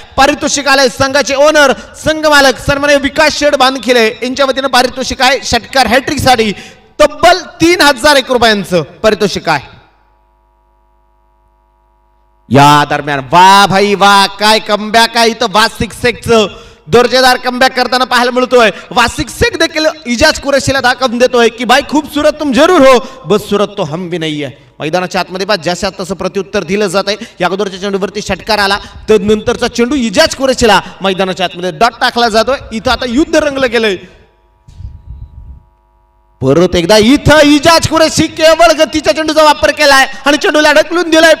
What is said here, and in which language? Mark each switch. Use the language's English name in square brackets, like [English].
[Marathi] पारितोषिक आलंय संघाचे ओनर, संघ मालक सन्माननीय विकास शेठ बांधखिले यांच्या वतीनं पारितोषिक आहे. षटकार हॅट्रिक साठी तब्बल 3001 रुपयांचं पारितोषिक आहे. या दरम्यान वा भाई वा, काय कमबॅक आहे इथं वासिक शेखचं. दर्जेदार कमबॅक करताना पाहायला मिळतोय. वासिक शेख देखील इजाज कुरेशीला दाखवून देतोय की [Hindi] भाई खूबसूरत तुम जरूर हो, बस सूरत तो हम भी नहीं है. [Marathi] मैदानाच्या आतमध्ये बा जशा तसं प्रत्युत्तर दिलं जात आहे. या अगोदरच्या चेंडूवरती षटकार आला, तर नंतरचा चेंडू इजाज कुरेशीला मैदानाच्या आतमध्ये डॉट टाकला जातोय. इथं आता युद्ध रंगलं गेलंय. परत एकदा इथं इजाज कुरेशी केवळ गतीच्या चेंडूचा वापर केलाय आणि चेंडूला ढकलून दिलाय.